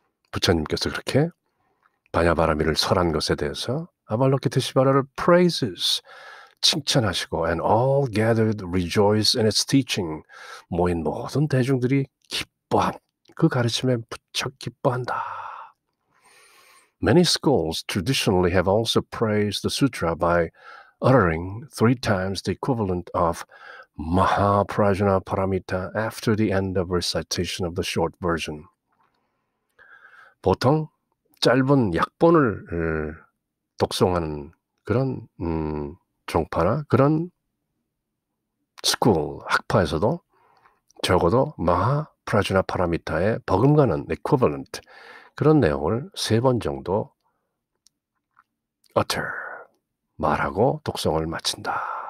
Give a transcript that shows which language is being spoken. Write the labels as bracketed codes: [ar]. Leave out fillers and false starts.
[ko] 부처님께서 그렇게 바냐바라미를 설한 것에 대해서 아발로키테시바라를 praises, 칭찬하시고 [en] and all gathered rejoice in its teaching. [ko] 모인 모든 대중들이 기뻐함. 그 가르침에 무척 기뻐한다. [en] Many schools traditionally have also praised the sutra by uttering 3 times the equivalent of Mahaprajna Paramita after the end of recitation of the short version. [ko] 보통 짧은 약본을 독송하는 그런 종파나 그런 스쿨, 학파에서도 적어도 마하프라주나 파라미타의 버금가는 equivalent 그런 내용을 3번 정도 utter, 말하고 독송을 마친다.